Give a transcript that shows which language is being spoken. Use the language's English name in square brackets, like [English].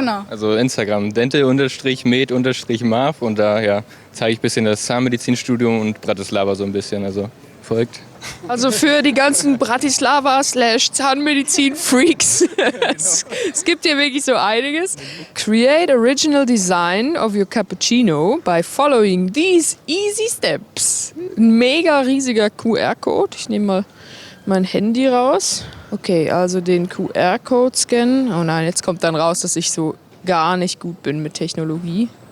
[German] genau. Also Instagram, dental-med-marv und da ja, zeige ich ein bisschen das Zahnmedizinstudium und Bratislava so ein bisschen. Also folgt. Also für die ganzen Bratislava/Zahnmedizin-Freaks. Es gibt hier wirklich so einiges. [English] Create original design of your cappuccino by following these easy steps. [German] Ein mega riesiger QR-Code. Ich nehme mal mein Handy raus. Okay, also den QR-Code scannen. Oh nein, jetzt kommt dann raus, dass ich so gar nicht gut bin mit Technologie.